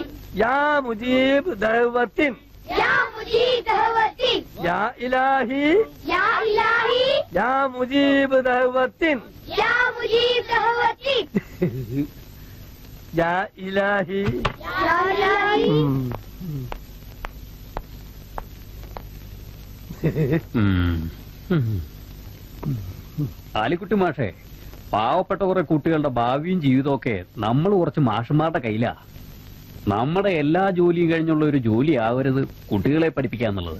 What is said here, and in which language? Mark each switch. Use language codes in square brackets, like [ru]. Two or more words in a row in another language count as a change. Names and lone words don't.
[ar] يا مجيب دعوات. يا مجيب دعوات. يا إلهي. يا إلهي. يا مجيب دعوات. يا مجيب دعوات. يا إلهي. يا إلهي. [ml] ആലിക്കുട്ടി മാഷേ, പാവപ്പെട്ട കുറെ കുട്ടികളുടെ ഭാവിയും ജീവിതമൊക്കെ നമ്മൾ കുറച്ച് മാഷന്മാരുടെ കയ്യിലാ. നമ്മുടെ എല്ലാ ജോലിയും കഴിഞ്ഞുള്ള ഒരു ജോലി ആവരുത് കുട്ടികളെ പഠിപ്പിക്കാന്നുള്ളത്.